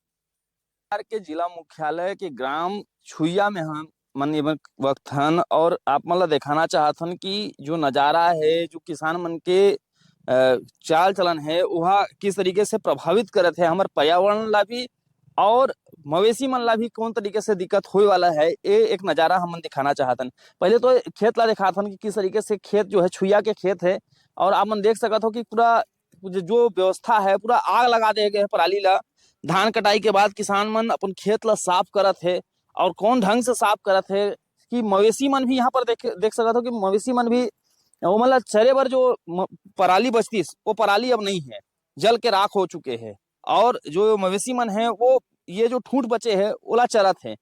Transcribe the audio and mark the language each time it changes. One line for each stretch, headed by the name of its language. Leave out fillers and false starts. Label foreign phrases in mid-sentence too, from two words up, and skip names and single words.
Chhattisgarhi: बिहार के जिला मुख्यालय के ग्राम छुइया में हम मन वक्त हन और आप मन ला दिखाना चाहथन कि जो नजारा है जो किसान मन के चाल चलन है वह किस तरीके से प्रभावित करत है हमारे पर्यावरण ला भी और मवेशी मन ला भी कौन तरीके से दिक्कत होए वाला है, ये एक नजारा हम दिखाना चाहतन। पहले तो खेत ला दिखाथन कि किस तरीके से खेत जो है छुइया के खेत है और आप मन देख सकत हो कि पूरा जो व्यवस्था है पूरा आग लगा दे गए पराली ला। धान कटाई के बाद किसान मन अपन खेत ला साफ करत है और कौन ढंग से साफ करत है कि मवेशी मन भी यहाँ पर देख सकत हो कि मवेशी मन भी वो मतलब चरे बर जो पराली बचती वो पराली अब नहीं है, जल के राख हो चुके हैं और जो मवेशी मन है वो ये जो ठूंठ बचे है ओला चरत है।